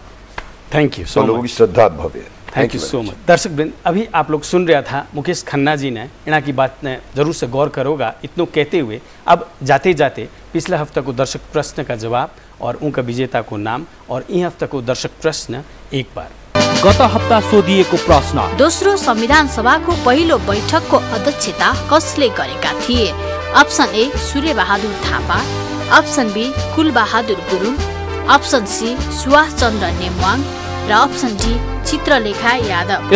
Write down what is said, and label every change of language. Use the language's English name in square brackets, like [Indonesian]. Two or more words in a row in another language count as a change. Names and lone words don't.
[English] thank you so much. [Hindi] लोगों की श्रद्धा भव्य है। [English] thank you so much. [Hindi] दर्शक वृंद, अभी आप लोग सुन रहा था मुकेश खन्ना जी ने इना की बात ने जरूर से गौर करोगा इतनों कहते हुए। अब जाते जाते पिछले हफ्ता को दर्शक प्रश्न का जवाब और उनका विजेता को नाम, और यी हफ्ता को दर्शक प्रश्न एक बार। [Nepali] गत हप्ता सोधिएको प्रश्न, दोस्रो संविधान सभाको पहिलो बैठकको अध्यक्षता कसले गरेका थिए? अप्सन ए सूर्य बहादुर थापा, अप्सन बी कुल बहादुर गुरुङ, अप्सन सी सुभाष चन्द्र नेमवाङ र अप्सन डी चित्रलेखा यादव।